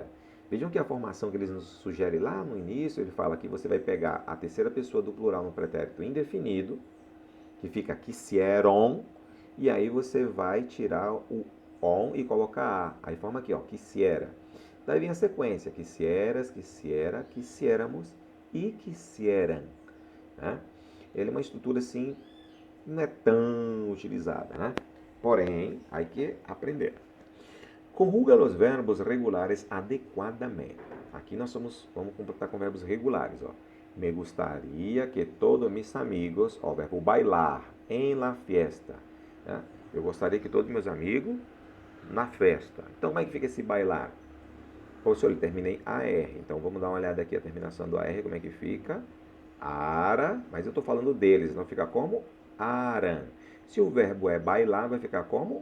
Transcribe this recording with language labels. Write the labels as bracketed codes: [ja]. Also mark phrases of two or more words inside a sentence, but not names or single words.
[pt] Vejam que a formação que eles nos sugerem lá no início, ele fala que você vai pegar a terceira pessoa do plural no pretérito indefinido, que fica quisieron, e aí você vai tirar o on e colocar a. Aí forma aqui, ó, quisiera. Daí vem a sequência, [es] quisieras, quisiera, quisiéramos e quisieran. [pt] Né? Ele é uma estrutura assim, não é tão utilizada, né? Porém, [es] hay que aprender. [pt] Conjuga os verbos regulares adequadamente. Aqui nós vamos completar com verbos regulares. Ó. [es] Me gustaría que todos mis amigos, [pt] ó, o verbo [es] bailar, em la fiesta. [pt] Né? Eu gostaria que todos meus amigos na festa. Então, como é que fica esse bailar? Professor, ele termina em AR. Então, vamos dar uma olhada aqui a terminação do AR, como é que fica? Ara, mas eu estou falando deles, não fica como? Aran. Se o verbo é bailar, vai ficar como?